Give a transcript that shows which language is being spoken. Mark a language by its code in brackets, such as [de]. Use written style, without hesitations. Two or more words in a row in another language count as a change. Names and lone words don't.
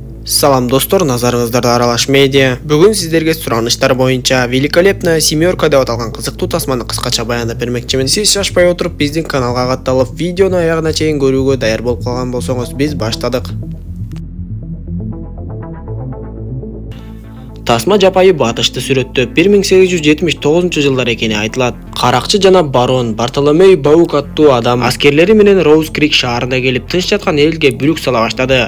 [ky] Салам достор, назарыңыздарда Аралаш Медиа. [kk] Бүгін сіздерге сұраныштар бойынша великолепная семерка деп аталған қызықты тасманы қысқаша баяндап бермекчімін. Сіз шашпай отырып біздің каналға қатталып, [ky] видеоны аяғына чейин көрүүгө даяр болып қалған болсоңуз, біз баштадық. Тасма жапайы батышты сүрөттө 1879 жылдар экени айтылат. Каракчы жана барон Бартоломей Баук аттуу адам аскерлери менен Роуз Крик шаарына келип, тынч жаткан элге бүлүк сала баштады.